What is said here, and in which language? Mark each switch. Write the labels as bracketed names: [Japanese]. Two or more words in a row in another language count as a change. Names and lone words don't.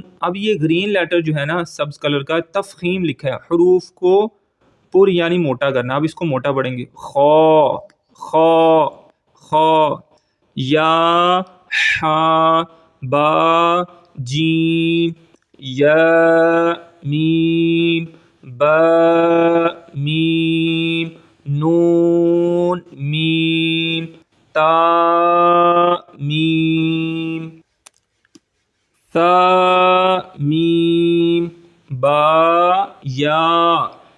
[Urdu] اب یہ [English] green letter [Urdu] جو ہے نا سبز کلر کا تفخیم لکھا ہے، حروف کو پر یعنی موٹا کرنا۔ اب اس کو موٹا پڑھیں گے۔ خا خا خا یا ہا با جیم یا میم با میم نون میم تا میم ثا میم با یا